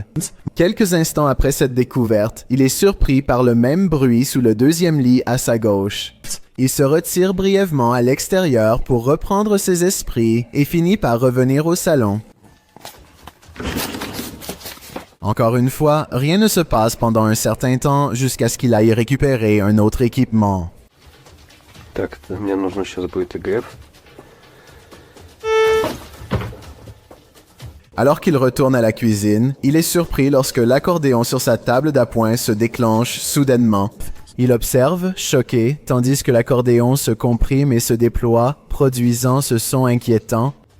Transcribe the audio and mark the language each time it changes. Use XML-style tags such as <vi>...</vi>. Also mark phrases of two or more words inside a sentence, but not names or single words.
<fr>Quelques instants après cette découverte, il est surpris par le même bruit sous le deuxième lit à sa gauche. Il se retire brièvement à l'extérieur pour reprendre ses esprits et finit par revenir au salon. Encore une fois, rien ne se passe pendant un certain temps jusqu'à ce qu'il aille récupérer un autre équipement.</fr> <ru>Так, мне нужно сейчас будет ИГФ.</ru> <fr>Alors qu'il retourne à la cuisine, il est surpris lorsque l'accordéon sur sa table d'appoint se déclenche soudainement. Il observe, choqué, tandis que l'accordéon se comprime et se déploie, produisant ce son inquiétant.</fr>